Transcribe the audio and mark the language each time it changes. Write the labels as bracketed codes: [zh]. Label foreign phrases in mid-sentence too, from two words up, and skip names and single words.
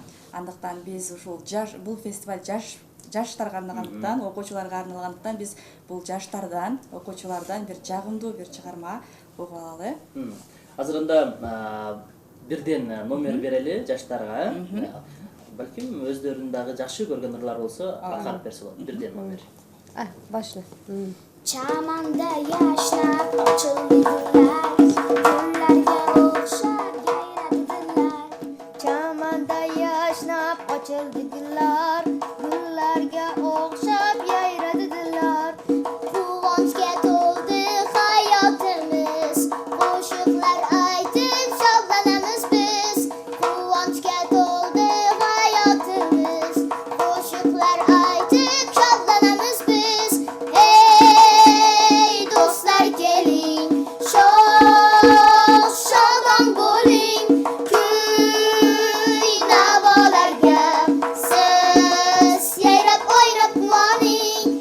[ky] Андыктан биз ушул бул фестиваль жаштарга арналгандыктан, окуучуларга арналгандыктан биз бул жаштардан, окуучулардан бир жагымдуу бир чыгарма угуп алалы. Азыр анда бирден номер берели жаштарга. Балким өздөрүн дагы жакшы көргөн ырлар болсо акарып берсе болот. Бирден номер. Başla. [uz] Çamanda yaşlar açıldı güller, güllerge okşar yayradılar. Çamanda yaşlar açıldı güller, güllerge okşar yayradılar. Kuvonçga to'ldi hayotimiz, qo'shiqlar aytib shodlanamiz biz. Kuvonchga to'ldi hayotimiz, qo'shiqlar aytib shodlanamiz biz. Hey do'stlar keling, shodon bo'ling, kuy navolarga siz yayrab o'ynab quvoning.